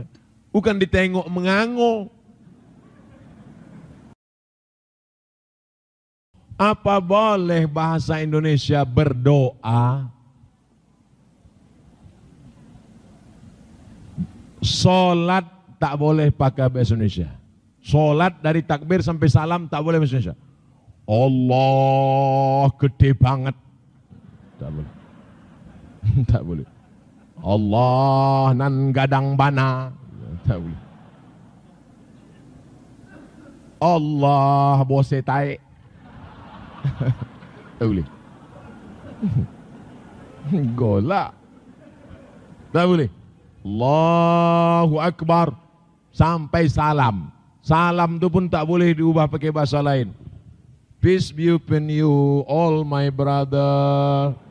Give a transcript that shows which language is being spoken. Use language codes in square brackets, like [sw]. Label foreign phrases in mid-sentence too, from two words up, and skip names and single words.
[ms] Bukan ditengok mengango. Apa boleh bahasa Indonesia berdoa? Solat tak boleh pakai bahasa Indonesia. Solat dari takbir sampai salam tak boleh bahasa Indonesia. [id] Allah gede banget. [ms] Tak boleh. Tak boleh. [min] Allah nan gadang bana. [ms] Tak boleh. Allah bose taek. Tak boleh. Golak. Tak boleh. [ar] Allahu Akbar [ms] sampai salam. Salam tu pun tak boleh diubah pakai bahasa lain. [en] Peace be upon you, all my brother.